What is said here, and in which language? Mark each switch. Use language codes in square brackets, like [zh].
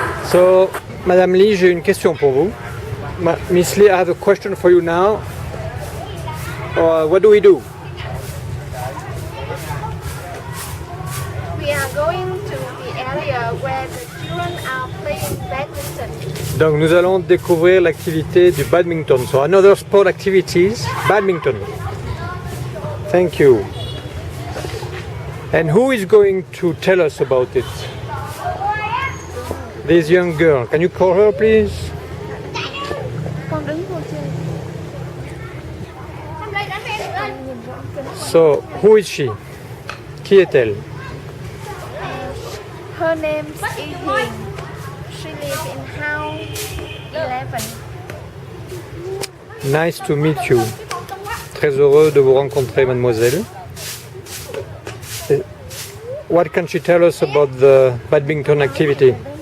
[fr] So, Madame Lee, j'ai une question pour vous. [en] Miss Lee, I have a question for you now. What do we do? We are going to the area where the children are playing badminton. [fr] Donc, nous allons découvrir l'activité du badminton. [en] So, another sport activities, badminton. Thank you. And who is going to tell us about it? This young girl. Can you call her, please? [vi] Con đứng vô chơi. [en] So, who is she? [fr] Qui est-elle? [en] Her name is Yihin. She lives in house 11. Nice to meet you. [fr] Très heureux de vous rencontrer, mademoiselle. [en] What can she tell us about the badminton activity?